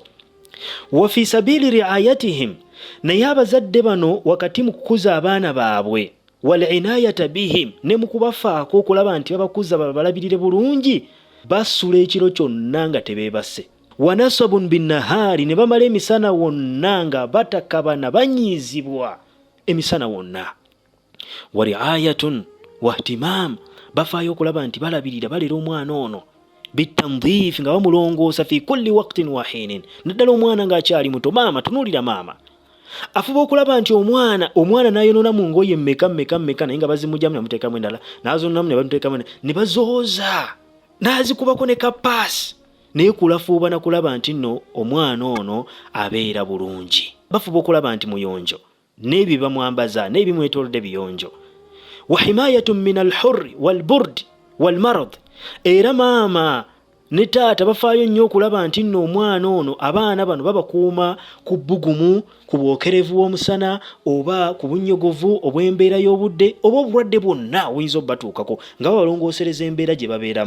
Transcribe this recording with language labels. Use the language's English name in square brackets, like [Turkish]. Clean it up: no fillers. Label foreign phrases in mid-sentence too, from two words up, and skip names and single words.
[Arabic] وفي سبيل رعايتهم, [Ganda] naye abazadde bano wakati mu kukuza abaana baabwe, [Arabic] والعناية بهم, [Ganda] ne mu kubafaako okulaba nti babakuza babalabirire bulungi, basula ekiro kyonna nga tebeebase. [Arabic] ونصب بالنهار, [Ganda] ne bamala emisana wonna nga batakabana, banyiizibwa emisana wonna. [Arabic] ورعاية واهتمام, [Ganda] bafaayo okulaba nti balabirira, balera omwana ono bitandhiif, nga bamulongoosa [Arabic] في كل وقت وحين. [Ganda] Naddala omwana ng'akyali muto, maama tunuulira, maama afuba okulaba nti omwana n'ayonona mu ngoye mmeka naye nga bazimujjamu ne bamuteekamu endala, n'azononamu ne bamuteekamu, ne bazooza, n'azikubako ne kapaasi, naye kulafuuba na kulaba nti nno omwana ono abeera bulungi. Bafuba okulaba nti muyonjo, n'ebyo bamwambaza n'ebimwetoolodde biyonjo. [Arabic] وحماية من الحر والبرد والمرض, [Ganda] era maama ne taata bafaayo nnyo okulaba nti nno omwana ono, abaana bano babakuuma ku bbugumu, ku bwokerevu bw'omusana, oba ku bunnyogovu obw'embeera y'obudde, oba obulwadde bwonna obuyinza obbatuukako, nga babalongoosereza embeera gye babeeramu.